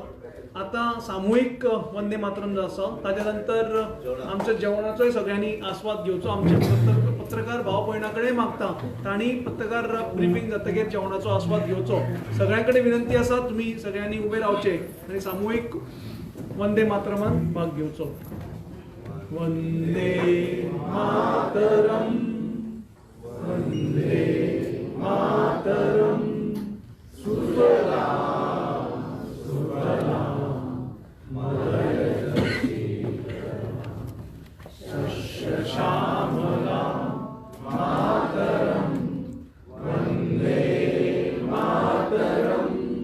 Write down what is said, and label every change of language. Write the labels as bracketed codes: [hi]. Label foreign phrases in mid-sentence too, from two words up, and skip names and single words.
[kok] आता सामूहिक वंदे मातरम जो आसा ताच्या नंतर आमच्या जेवणाचोय सगळ्यांनी आस्वाद घेवचो. आमचे पत्रकार भाव भयणां मागता तांणी पत्रकार ब्रिफींग जातकीर जेवणाचो आस्वाद घेवचो. सगळ्यां कडेन विनंती आसा तुमी सगळ्यांनी उबे रावचे आनी सामुहीक वंदे मातरमान भाग घेवचो. [sa] वंदे मातरम वंदे मातरम सुफलाम सुफलाम मलयजशीतलाम शस्यश्यामलां मातरम वंदे मातरम